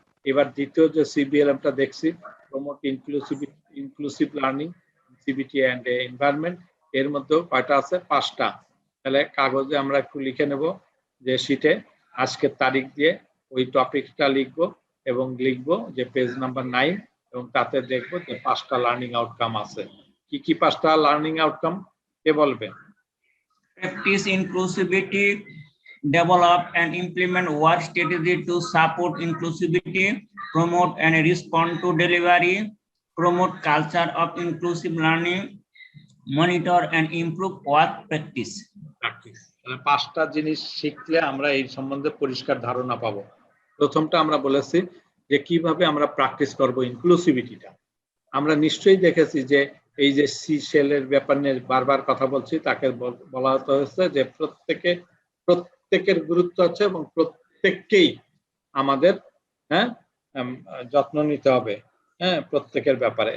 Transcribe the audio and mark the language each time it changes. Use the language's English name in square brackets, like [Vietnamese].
[Bangla] এবার দ্বিতীয় যে সিবিএলএমটা দেখছি, promote inclusive learning, CBT and environment, এর মধ্যেও কয়টা আছে? 5টা। তাহলে কাগজে আমরা একটু লিখে নেব যে শীটে আজকের তারিখ দিয়ে ওই টপিকটা লিখবো, এবং লিখবো যে পেজ নাম্বার 9, এবং তাতে দেখবো যে 5টা লার্নিং আউটকাম আছে। কি কি 5টা লার্নিং আউটকাম কে বলবে? [English] Practice inclusivity, develop and implement work strategy to support inclusivity, promote and respond to delivery, promote culture of inclusive learning, monitor and improve work practice. [Bangla] তাহলে 5টা জিনিস শিখলে আমরা এই সম্বন্ধে পরিষ্কার ধারণা পাবো। প্রথমটা আমরা বলেছি যে কিভাবে আমরা প্র্যাকটিস করব ইনক্লুসিভিটিটা। আমরা নিশ্চয়ই দেখেছি যে এই যে সিশেলের ব্যাপার নিয়ে বারবার কথা বলছি, তাকে বলা হয়েছে যে প্রত্যেকের গুরুত্ব আছে এবং প্রত্যেককেই আমাদের যত্ন নিতে হবে, প্রত্যেকের ব্যাপারে।